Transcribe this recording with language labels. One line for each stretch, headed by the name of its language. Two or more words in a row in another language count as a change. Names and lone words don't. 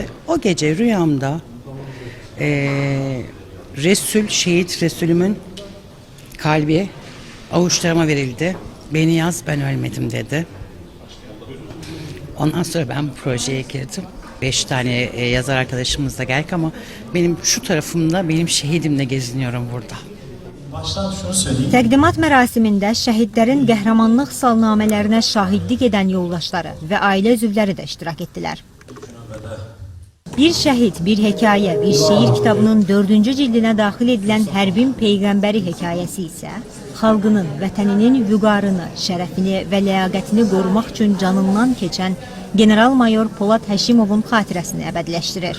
Turkish: O gece rüyamda şehit Resulümün kalbi avuçlarıma verildi. Beni yaz, ben ölmedim dedi. Ondan sonra ben bu projeye girdim. 5 tane yazar arkadaşımızla geldik ama benim şu tarafımda, benim şehidimle geziniyorum burada.
Azerbaijani: Təqdimat mərasimində şəhidlərin qəhrəmanlıq salnamələrinə şahidlik edən yoldaşları və ailə üzvləri də iştirak etdilər. Bir şəhid, bir hekayə, bir şeir kitabının 4-cü cildinə daxil edilən Hərbin Peyğəmbəri hekayəsi isə xalqının, vətəninin vüqarını, şərəfini və ləyaqətini qorumaq üçün canından keçən General-Mayor Polad Həşimovun xatirəsini əbədiləşdirir.